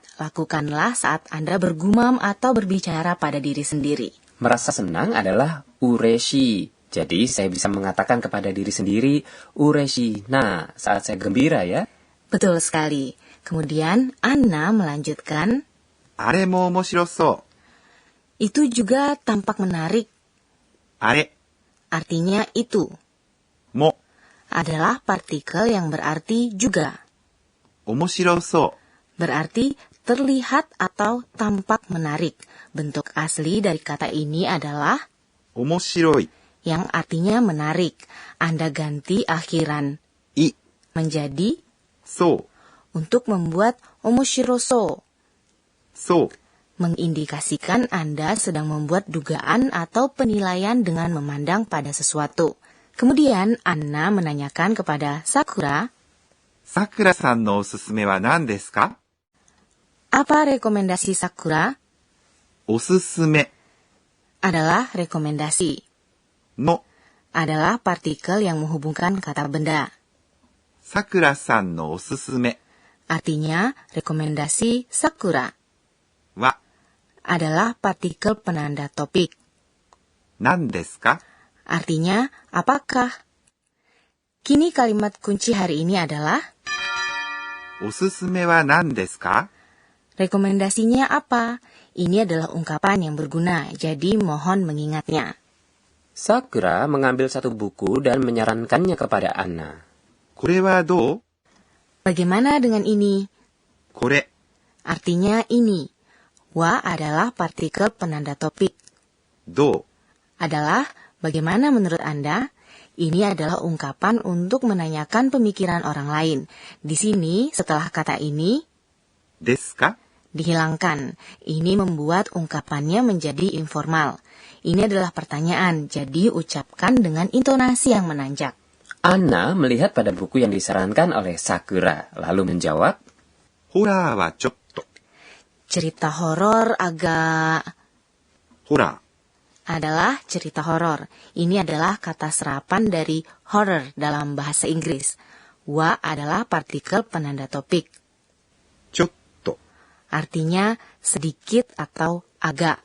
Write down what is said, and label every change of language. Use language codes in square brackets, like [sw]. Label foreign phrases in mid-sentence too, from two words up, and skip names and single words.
[id] Lakukanlah saat Anda bergumam atau berbicara pada diri sendiri. Merasa senang adalah ureshi. Jadi saya bisa mengatakan kepada diri sendiri ureshi. Nah, saat saya gembira ya. Betul sekali. Kemudian Anna melanjutkan, [ja] あれも面白そう。 [id] itu juga tampak menarik. [ja] あれ [id] Artinya itu. [ja] も [id] Adalah partikel yang berarti juga. [ja] 面白そう。 [id] Berarti terlihat atau tampak menarik. Bentuk asli dari kata ini adalah [ja] 面白い。 [id] yang artinya menarik. Anda ganti akhiran [ja] い [id] menjadi [ja] そう。 [id] untuk membuat omoshiroso. [ja] そう。 [id] Mengindikasikan Anda sedang membuat dugaan atau penilaian dengan memandang pada sesuatu. Kemudian Anna menanyakan kepada Sakura, [ja] さくらさんのおすすめは何ですか? [id] apa rekomendasi Sakura? [ja] おすすめ [id] Adalah rekomendasi. [ja] の [id] Adalah partikel yang menghubungkan kata benda. [ja] さくらさんのおすすめ [id] Artinya rekomendasi Sakura. [ja] は [id] Adalah partikel penanda topik. [ja] 何ですか? [id] Artinya apakah? Kini kalimat kunci hari ini adalah [ja] おすすめは何ですか? [id] rekomendasinya apa? Ini adalah ungkapan yang berguna, jadi mohon mengingatnya. Sakura mengambil satu buku dan menyarankannya kepada Anna. [ja] これはどう? [id] Bagaimana dengan ini? [ja] これ [id] Artinya ini. Wa adalah partikel penanda topik. [ja] どう? [id] Adalah bagaimana menurut Anda? Ini adalah ungkapan untuk menanyakan pemikiran orang lain. Di sini, setelah kata ini, [ja] ですか? [id] dihilangkan. Ini membuat ungkapannya menjadi informal. Ini adalah pertanyaan, jadi ucapkan dengan intonasi yang menanjak. Anna melihat pada buku yang disarankan oleh Sakura, lalu menjawab, [ja] ホラーはちょっと。 [id] Cerita horor agak... [ja] ホラ [id] adalah cerita horor. Ini adalah kata serapan dari horror dalam bahasa Inggris. Wa adalah partikel penanda topik. [ja] ー、ちょっと。 [id] Artinya sedikit atau agak.